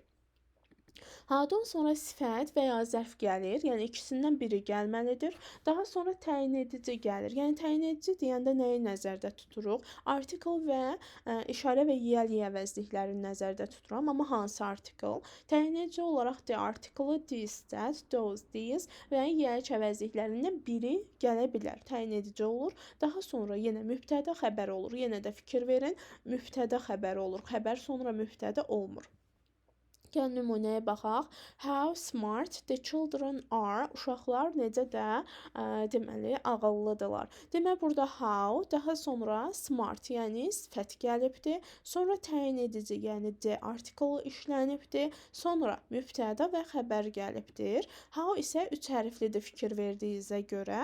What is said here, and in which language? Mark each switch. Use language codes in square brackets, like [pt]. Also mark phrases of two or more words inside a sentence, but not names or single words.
[az] Ha-dan sonra sifət və ya zərf gəlir, yəni ikisindən biri gəlməlidir. Daha sonra təyin edici gəlir. Yəni təyin edici deyəndə nəyi nəzərdə tuturuq? Artikel və işarə və yiyəli əvəzliklərini nəzərdə tuturam, amma hansı artikel? Təyin edici olaraq [en] the article, this, that, those, these [az] və yiyəli əvəzliklərindən biri gələ bilər. Təyin edici olur. Daha sonra yenə mübtəda xəbər olur. Yenə də fikir verin, mübtəda xəbər olur. Xəbər sonra mübtəda olmur. Gəlin nümunəyə baxaq. [en] How smart the children are. [az] Uşaqlar necə də deməli ağıllıdırlar. Demək burada how, daha sonra smart, yəni sifət gəlibdi. Sonra təyin edici, yəni de artiklı işlənibdi. Sonra mübtəda və xəbər gəlibdir. How isə 3 hərflidir fikir verdiyinizə görə.